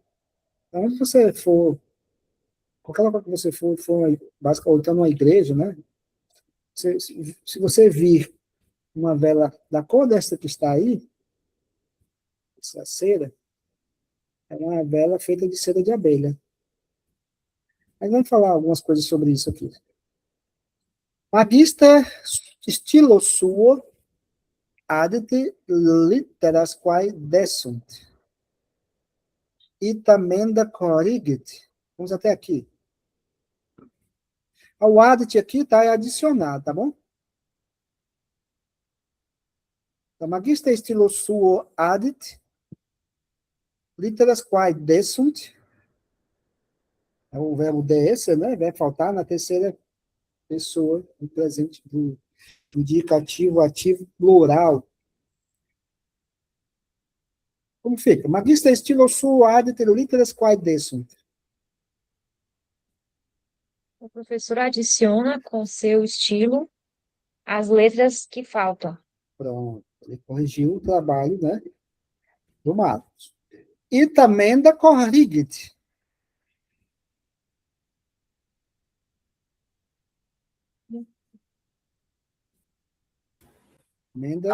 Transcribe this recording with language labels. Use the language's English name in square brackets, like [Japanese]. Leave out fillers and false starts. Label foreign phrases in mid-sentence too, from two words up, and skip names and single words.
[Portuguese] Então, onde você for, qualquer lugar que você for basicamente, ou então numa igreja, né? Se você vir uma vela da cor dessa que está aí, essa cera, é uma vela feita de cera de abelha. Mas vamos falar algumas coisas sobre isso aqui. [Latin] Magister stilo suo adet litteras quae desunt. Itamenda corrigit. [Portuguese] Vamos até aqui. O addit aqui tá é adicionar, tá bom? Então, [Latin] magister stilo suo addit litteras quae desunt. [Portuguese] É o verbo desse, né? Vai faltar na terceira pessoa do presente do indicativo ativo plural. Como fica? [Latin] Magister stilo suo addit litteras quae desunt. [Portuguese] O professor adiciona com seu estilo as letras que faltam. Pronto. Ele corrigiu o trabalho, né, do Marcos. E também da [Latin] corrigit. Menda